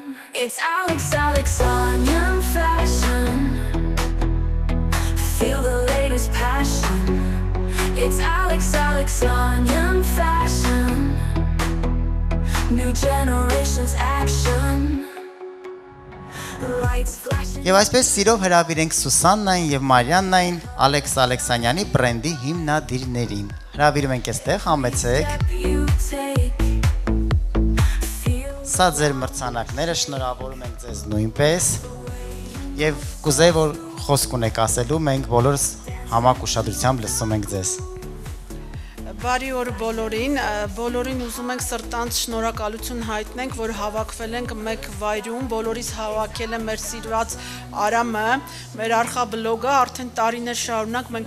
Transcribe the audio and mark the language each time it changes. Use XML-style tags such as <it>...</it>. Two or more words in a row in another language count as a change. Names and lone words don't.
<en>It's Alex Alexanian fashion, feel the latest passion. It's Alex Alexanian fashion, new generation's action. Lights flashing.</en> <hy>Եվ այսպես սիրով հրավիրենք Սուսաննային եւ Մարիաննային Ալեքս Ալեքսանյանի բրենդի հիմնադիրներին։ Հրավիրում ենք այստեղ, համեցեք։</hy> <en>You take, feel.</en> <hy>Սա ձեր մրցանակները, շնորհավորում ենք ձեզ նույնպես։ Եվ կուզեի, որ խոսք ունեք ասելու, մենք բոլորս համակ ուշադրությամբ լսում ենք ձեզ։ Բարի օր բոլորին ուզում ենք սրտանց շնորհակալություն հայտնենք, որ հավաքվել ենք մեկ վայրում, բոլորիս հավաքել է մեր սիրված Արամը, մեր արխաբլոգը, արդեն տարիներ շարունակ մենք</hy>